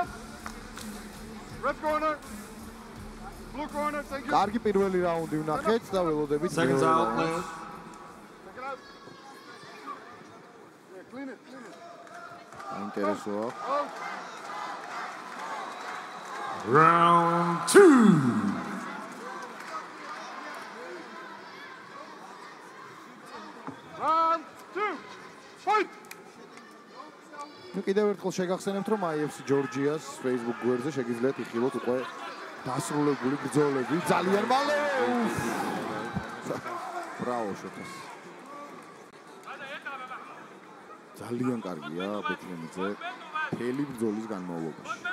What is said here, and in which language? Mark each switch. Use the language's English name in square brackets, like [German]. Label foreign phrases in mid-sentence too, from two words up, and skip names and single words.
[English] Red corner. Blue corner, thank you. [Georgian] კარგი პირველი რაუნდი ვნახეთ და ველოდებით [English] Seconds [Georgian] მეორე [English] out, [Georgian] რაუნდს. [English] players. Check it out. Yeah, clean it, clean it. [Georgian] აინტერესოა. [English] Oh, Round 2. round 2. Fight! [Georgian] ნუ კიდევ ერთხელ შეგახსენებთ რომ IFC ჯორჯიას Facebook გვერდზე შეგიძლიათ იხილოთ უკვე დასრულებული ბრძოლები ძალიან მალე. ბრავო შოთას. ძალიან კარგია ბეთლემიძე მთელი ბრძოლის განმავლობაში.